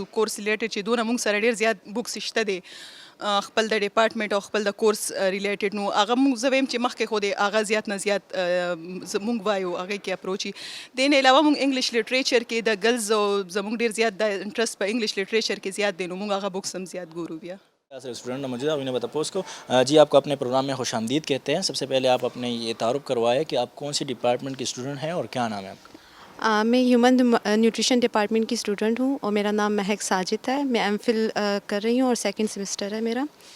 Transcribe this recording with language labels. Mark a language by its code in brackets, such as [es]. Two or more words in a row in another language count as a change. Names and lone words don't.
[en] course related [ps] چې دونه موږ سره ډېر زیات بکس شته دی خپل د ډپارټمنټ او خپل د [en] course related, [ps] نو هغه موږ زه وایم چې مخکې خو دی هغه زیات نه زیات موږ وایو هغې کې اپروچ وي. دې نه علاوه موږ [en] English literature [ps] کې د ګرلز او زموږ ډېر زیات د انټرسټ په [en] English literature [ps] کې زیات دی، نو موږ هغه بکس هم زیات ګورو. بیا [ur] اسٹوڈنٹ موجود ہے انہیں بتا پوس کو. جی آپ کو اپنے پروگرام میں خوش آمدید کہتے ہیں. سب سے پہلے آپ اپنے یہ تعارف کروائے کہ آپ کون سی ڈپارٹمنٹ کی اسٹوڈنٹ ہیں اور کیا نام ہے آپ کا؟ میں [en] human nutrition department [ur] کی اسٹوڈنٹ ہوں اور میرا نام مہک ساجد ہے. میں ایم فل کر رہی ہوں اور [en] second semester [ur] ہے میرا.